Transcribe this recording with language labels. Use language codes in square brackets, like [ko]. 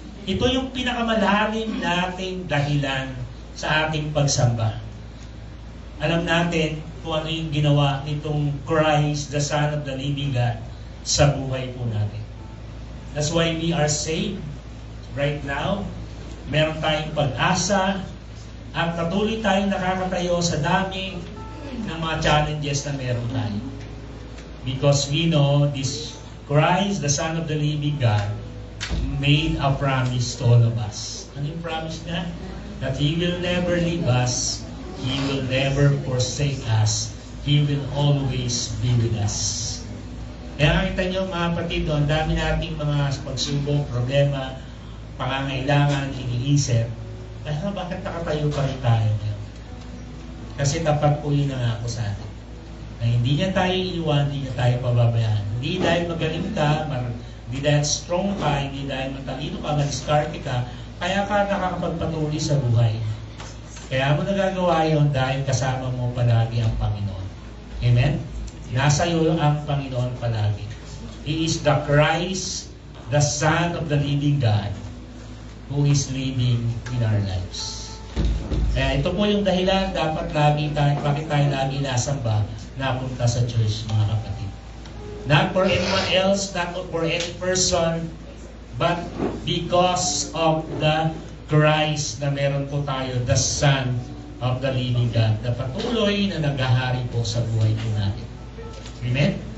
[tl] Ito yung pinakamalalim nating dahilan sa ating pagsamba. Alam natin kung ano yung ginawa nitong [en] Christ, the Son of the living God, [tl] sa buhay po natin. [en] That's why we are saved right now. [tl] Meron tayong pag-asa, at patuloy tayong nakakatayo sa dami ng mga challenges na meron tayo. [en] Because we know this Christ, the Son of the living God, made a promise to all of us. [tl] Ano yung promise niya? [en] That He will never leave us, He will never forsake us, He will always be with us. [tl] Kaya nakita nyo mga kapatid, ang dami nating mga pagsubok, problema, pangangailangan, iniisip. Kaya bakit nakatayo pa rin tayo? Kasi tapat po yun ang ako sa atin. Na hindi niya tayo iiwan, hindi niya tayo pababayaan. Hindi dahil magaling ka, hindi dahil strong ka, hindi dahil matalino ka, madiskarte ka, kaya ka nakakapagpatuloy sa buhay. Kaya mo nagagawa yun dahil kasama mo palagi ang Panginoon. Amen? Nasa iyo ang Panginoon palagi. [en] He is the Christ, the Son of the living God, who is living in our lives. [tl] Kaya ito po yung dahilan bakit tayo lagi nasamba, napunta sa church, mga kapatid. [en] Not for anyone else, not for any person, but because of the Christ [tl] na meron po tayo, [en] the Son of the living God, [tl] na patuloy na naghahari po sa buhay po natin. Amen?